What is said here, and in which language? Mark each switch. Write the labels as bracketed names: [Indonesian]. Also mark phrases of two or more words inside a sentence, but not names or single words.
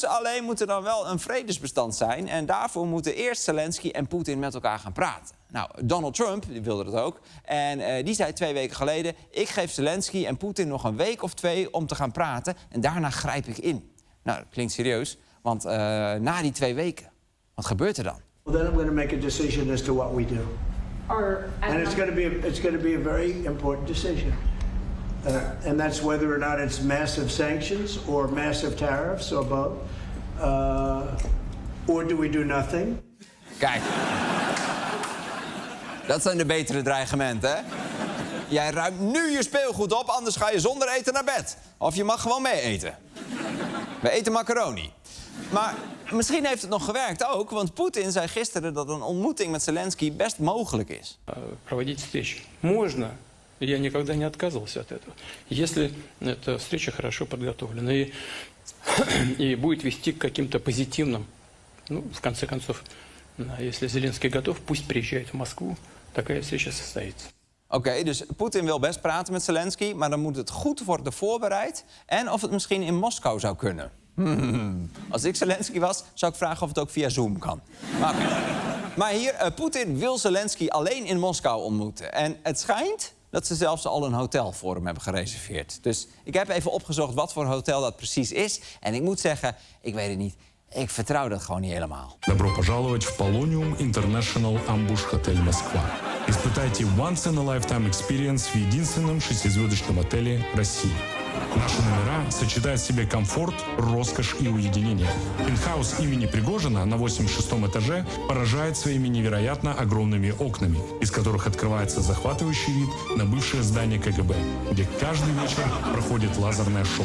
[Dutch] Alleen moet er dan wel een vredesbestand zijn. En daarvoor moeten eerst Zelensky en Poetin met elkaar gaan praten. Nou, Donald Trump, die wilde dat ook. En die zei 2 weken geleden... ik geef Zelensky en Poetin nog een week of 2 om te gaan praten... en daarna grijp ik in. Nou, dat klinkt serieus, want na die 2 weken... wat gebeurt er dan? [English] Well, then I'm going to make a decision as to what we do. And it's going to be a very important decision. And that's whether or not it's massive sanctions or massive tariffs or both. Or do we do nothing? [Dutch] Kijk. Dat zijn de betere dreigementen, hè? Jij ruimt nu je speelgoed op, anders ga je zonder eten naar bed. Of je mag gewoon mee eten. We eten macaroni. Maar misschien heeft het nog gewerkt ook, want Poetin zei gisteren dat een ontmoeting met Zelensky best mogelijk is. [Russian] Проводить встречи можно. Я никогда не отказывался от этого. Если эта встреча хорошо подготовлена и будет вести к каким-то позитивным, ну, в конце концов, если Зеленский готов, пусть приезжает в Москву, такая встреча состоится. [Dutch] Oké, dus Poetin wil best praten met Zelensky, maar dan moet het goed worden voorbereid en of het misschien in Moskou zou kunnen. Als ik Zelensky was, zou ik vragen of het ook via Zoom kan. Maar hier, Poetin wil Zelensky alleen in Moskou ontmoeten. En het schijnt dat ze zelfs al een hotel voor hem hebben gereserveerd. Dus ik heb even opgezocht wat voor hotel dat precies is. En ik moet zeggen, ik weet het niet. Ik vertrouw dat gewoon niet helemaal. [Russian] Добро пожаловать в Polonium International Ambush Hotel Москва. Испытайте [English] once-in-a-lifetime experience [Russian] в единственном 6-звездочном отеле России. Наши номера сочетают в себе комфорт, роскошь и уединение. Пентхаус имени Пригожина на 86-м этаже поражает своими невероятно огромными окнами, из которых открывается захватывающий вид на бывшее здание КГБ, где каждый вечер проходит лазерное шоу.